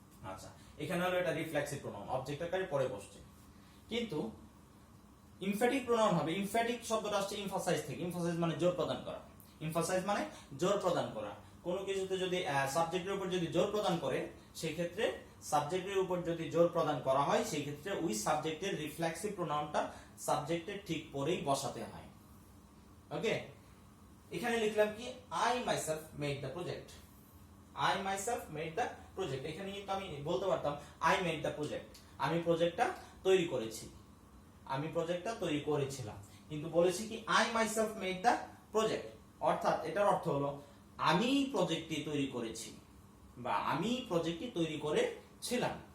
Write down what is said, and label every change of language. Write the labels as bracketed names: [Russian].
[Bangla] আচ্ছা, এখানে হলো এটা রিফ্লেক্সিভ প্রোনাউন, অবজেক্ট আকারে পরে বসছে। কিন্তু এমফ্যাটিক প্রোনাউন হবে, এমফ্যাটিক শব্দটা আসছে এমফাসাইজ থেকে, এমফাসাইজ মানে জোর প্রদান করা, এমফাসাইজ মানে জোর প্রদান করা। কোনো কিছুতে যদি সাবজেক্টের উপর যদি জোর প্রদান করে, সেই ক্ষেত্রে সাবজেক্টের উপর যদি জোর প্রদান করা হয় সেই ক্ষেত্রে ওই সাবজেক্টের রিফ্লেক্সিভ প্রোনাউনটা সাবজেক্টের ঠিক পরেই বসাতে হয়। [English] okay, [Bangla] এখানে লিখলাম কি [English] I myself made the project, I myself made the project। [Bangla] এখানে কিন্তু আমি বলতে পারতাম [English] I made the project, [Bangla] আমি প্রজেক্টটা তৈরি করেছি, আমি প্রজেক্টটা তৈরি করেছিলাম, কিন্তু বলেছি কি [English] I myself made the project, [Bangla] অর্থাৎ এটার অর্থ হলো আমি প্রজেক্টটি তৈরি করেছি বা আমি প্রজেক্টটি তৈরি করেছিলাম।